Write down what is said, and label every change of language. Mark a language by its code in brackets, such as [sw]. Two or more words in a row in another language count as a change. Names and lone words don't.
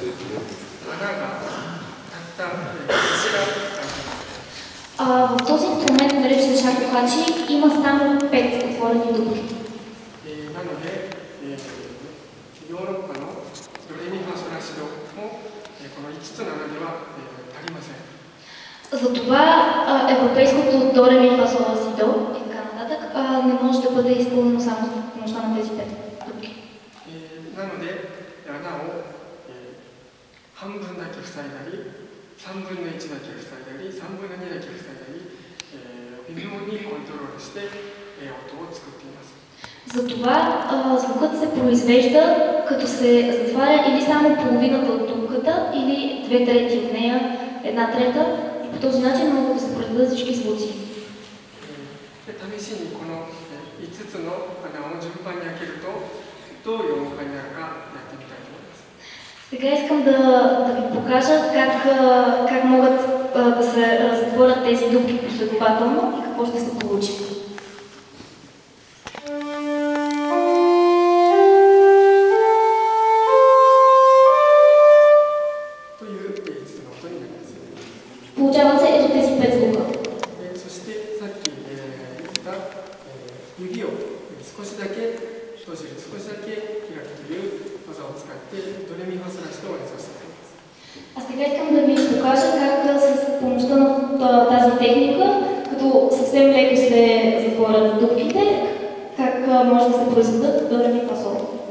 [ja] 穴がたった星が開いています。 [bg] В този инструмент, наречен шакохачи, има само 5 отворени дупки. [ja] なので、ヨーロッパのドレミファソラシドもこの5つの穴では足りません。 [bg] Затова европейското до ре ми фа сол ла си до и така нататък не може да бъде изпълнено само с помощта на тези 5 дупки. [ja] なので穴を半分だけ塞いだり、3分の1だけ塞いだり、3分の2だけ塞いだり、微妙にコントロールして音を作っています。 [bg] Затова звукът се произвежда като се затваря или само половината от дупката, или 2/3 от нея, 1/3, и по този начин могат да се предадат всички звуци. [ja] 試しにこの5つの穴を順番に開けるとどういう音階になるかやってみたいと思います。 [bg] Сега искам да ви покажа как могат да се затворят тези дупки последователно и какво ще се получи. Получават се ето тези 5 звука. [ja] そしてさっき言った指を少しだけ閉じる、少しだけ開くという技を使ってドレミファソラシドを演奏しています。 [bg] А сега искам да ви покажа как с помощта на тази техника, като съвсем леко се затворят дупките, как може да се произведат до ре ми фа сол.